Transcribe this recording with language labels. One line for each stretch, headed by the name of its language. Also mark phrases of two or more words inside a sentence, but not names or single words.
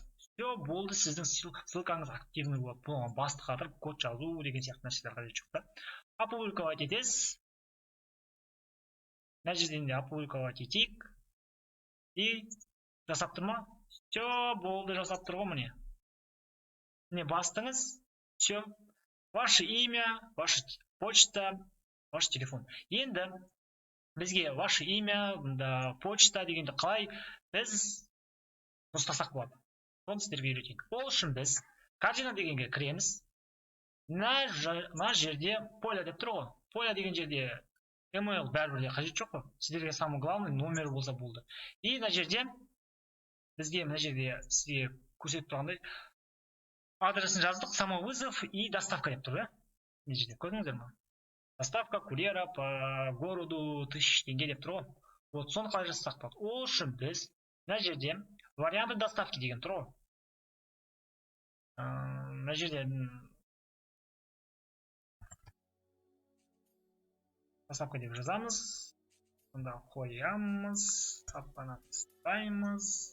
Kazakh: Все, болды, сіздің ссылкаңыз активный болады. Бұған басты қатырып код жазу деген сияқты нәрселер қажет жоқ та. Опубликовать етесіз. Мына жерден де опубликовать етейік. И жасап тұр ма? Все, болды, жасап тұр ғой міне. Міне бастыңыз. Все.
Russian: Ваше имя, ваша почта, ваш телефон.
Kazakh: Енді бізге
Russian: ваше имя,
Kazakh: почта дегенде қалай біз дұрыстасақ болады. Соны сіздерге үйретейік. Ол үшін біз корзина дегенге кіреміз. Мына жерде поля деп тұр ғой. Поля деген жерде email бәрібір де қажет жоқ қой. Сіздерге
Russian: самый главный
Kazakh: номер болса болды. И мына жерде бізге мына жерде сізге көрсетіп тұрғандай адресін жаздық,
Russian: самовызов и доставка
Kazakh: деп тұр, мына жерде көрдіңіздер ме?
Russian: Доставка курьера по городу
Kazakh: 1000 теңге деп тұр ғой. Вот соны қалай жасасақ болады? Ол үшін біз мына жерде
Russian: варианты доставки
Kazakh: деген тұр ғой. Мына жерде доставка деп жазамыз. Сонда қоямыз, таппаны тастаймыз.